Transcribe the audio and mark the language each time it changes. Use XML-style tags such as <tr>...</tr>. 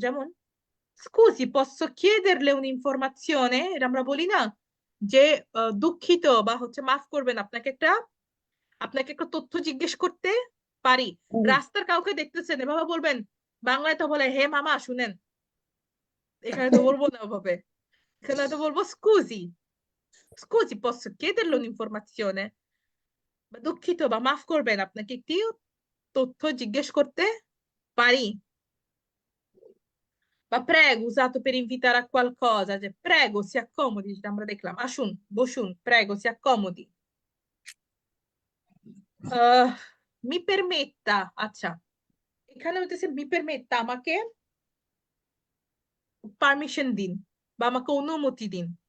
<bn>যেমন</bn> <it>scusi posso chiederle un'informazione,</it> <bn>এটা আমরা বলি না যে দুঃখিত বা হচ্ছে মাফ করবেন, আপনাকে একটা তথ্য জিজ্ঞেস করতে পারি। রাস্তার কাউকে দেখতেছেন এভাবে বলবেন, বাংলায় তো বলে হে মামা শুনেন, এখানে তো বলবো না ওভাবে, এখানে তো বলবো scusi,</bn> <it>Scusi, posso chiederle un'informazione?</it> <bn>বা দুঃখিত বা মাফ করবেন, আপনাকে একটি তথ্য জিজ্ঞেস করতে পারি?</bn> <it>বা prego usato per invitare a qualcosa, cioè prego si accomodi,</it> <bn>যেটা আমরা দেখলাম, আসুন বসুন,</bn> <it>prego si accomodi. Mi permetta,</it> <bn>আচ্ছা, এখানে হচ্ছে mi permetta, আমাকে পারমিশন দিন বা আমাকে অনুমতি দিন।</bn>